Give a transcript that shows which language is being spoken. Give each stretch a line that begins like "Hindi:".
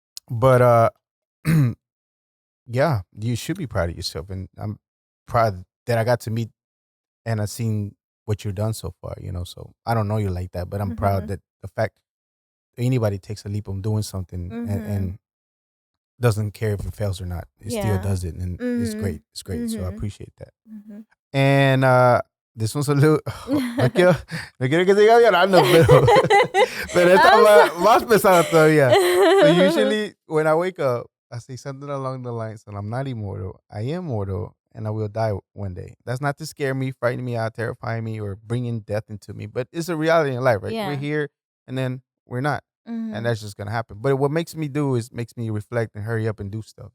English: But yeah, you should be proud of yourself, and I'm proud that I got to meet and I've seen what you've done so far. So I don't know you like that, but I'm proud Mhm. that the fact anybody takes a leap on doing something Mhm. and doesn't care if it fails or not, it still Yeah. does it, and it's great. Mhm. It's great. So I Mhm. appreciate that. Mhm. And this one's a little,
Spanish: no quiero que siga llorando, pero esta
English: I'm
Spanish: más pesada todavía.
English: So so usually when I wake up, I say something along the lines that I'm not immortal. I am mortal, and I will die one day. That's not to scare me, frighten me out, terrify me, or bringing death into me. But it's a reality in life, right? We're Yeah. here, and then we're not, and Mhm. that's just gonna happen. But what makes me do is makes me reflect and hurry up and do stuff.